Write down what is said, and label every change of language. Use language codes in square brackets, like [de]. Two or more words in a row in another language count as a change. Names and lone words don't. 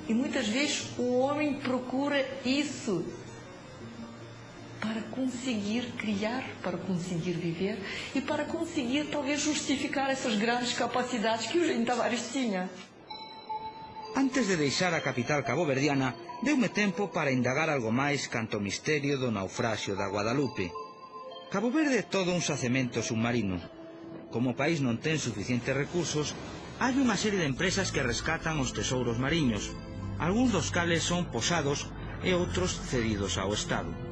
[pt] E muitas vezes o homem procura isso para conseguir criar, para conseguir viver e para conseguir talvez justificar essas grandes capacidades que o Eugenio Tavares tinha. [gl] Antes de deixar a capital caboverdiana, deume tempo para indagar algo máis canto o misterio do naufraxio da Guadalupe. Cabo Verde é todo un xacemento submarino. Como o país non ten suficientes recursos, hai unha serie de empresas que rescatan os tesouros mariños, algúns dos cales son posados e outros cedidos ao Estado.